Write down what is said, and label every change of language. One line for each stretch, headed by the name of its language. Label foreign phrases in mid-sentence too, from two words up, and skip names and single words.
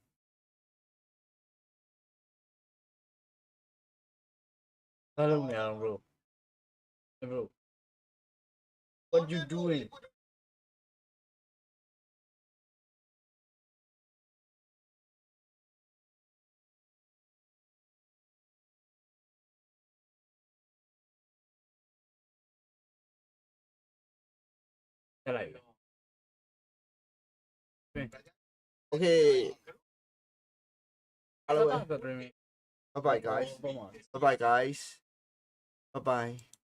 Burmese: ဘာလုပ်နေအောင်
English: bro what you doing
Burmese: တက်လိုက်ပြီ
English: Okay hello Bye bye bye guys bye bye guys bye bye